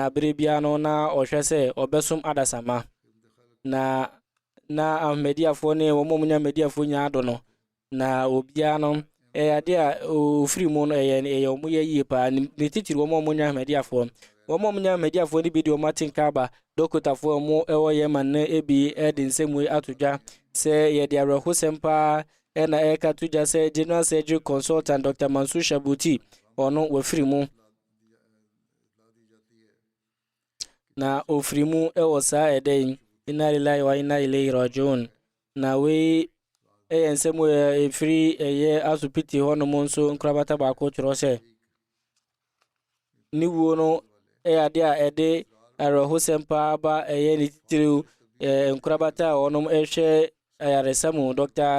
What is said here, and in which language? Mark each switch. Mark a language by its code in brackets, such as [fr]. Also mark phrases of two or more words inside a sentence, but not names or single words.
[ak] bere bia no na ɔhwɛ sɛ ɔbɛsom adasama na na ahmediafo ne wɔn munya ahmediafo nya ado no na obia no ade a ofiri mu no ɛyɛ wɔn yɛ yie pa ne titiri wɔn munya ahmediafo wɔn munya ahmediafo ne bi de wɔn atenka ba dokotafo wɔn ɛwɔ Yemen na ebi ɛde nsɛm atodwa sɛ yɛde awerɛhosɛm paa ɛna ɛka todwa sɛ [en] general surgery consultant [ak] Dr. Mansour Shabuti ɔno wafiri mu na ofiri mu ɛwɔ saa ɛdɛn [ar] إنا لله وإنا إليه راجعون [ak] na we ɛyɛ nsɛm efiri ɛyɛ asopiti hɔ nom nso nkorabata baako kyerɛ sɛ ne wuo no ɛyɛ ade a ɛde awerɛhosɛm paa ba ɛyɛ ne titiriw nkorabata a ɔnom ɛhwɛ ayaresa mu Dr.